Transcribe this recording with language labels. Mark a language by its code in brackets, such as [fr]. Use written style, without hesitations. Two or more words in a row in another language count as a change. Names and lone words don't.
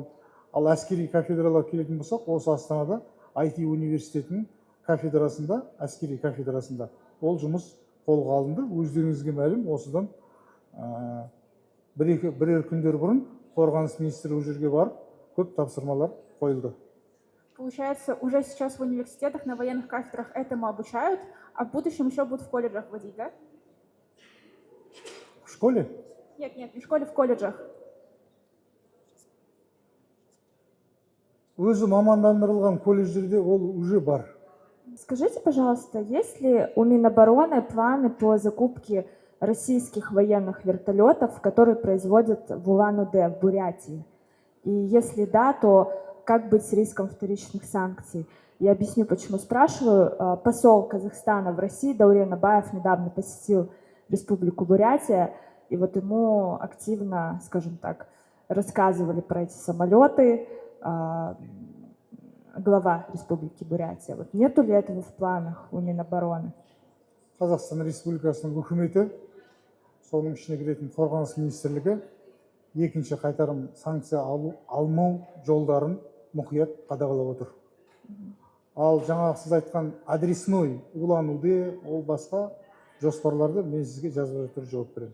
[kk] Ал әскери кафедралар келетін болсақ, осы Астанада IT университетінің кафедрасында, әскери кафедрасында ол жұмыс қолға алынды. Өздеріңізге мәлім, осыдан бірер күндер бұрын қорғаныс министрі ол жерге барып, көп тапсырмалар қойылды. [ru] Получается, уже сейчас в университетах на военных кафедрах этому обучают, а в будущем еще будут в колледжах вводить, да? В школе? Нет, не в школе, в колледжах. [kk] Өзі мамандандырылған колледждерде ол уже бар. [ru] Скажите, пожалуйста, есть ли у Минобороны планы по закупке российских военных вертолетов, которые производят в Улан-Удэ, в Бурятии? И если да, то как быть с риском вторичных санкций? Я объясню, почему спрашиваю. Посол Казахстана в России Даурен Абаев недавно посетил Республику Бурятия, и вот ему активно, скажем так, рассказывали про эти самолеты, глава Республики Бурятия. Вот нету ли этого в планах у Минобороны? [kk] Қазақстан Республикасының үкіметі, соның ішіне кіретін қорғаныс министрлігі екінші қайтарым санкция алмау жолдарын мұқият қадағалап отыр. Ал жаңағы сіз айтқан адресной Улан-Удэ, ол басқа жоспарларды мен сізге жазбаша түрде жауап беремін.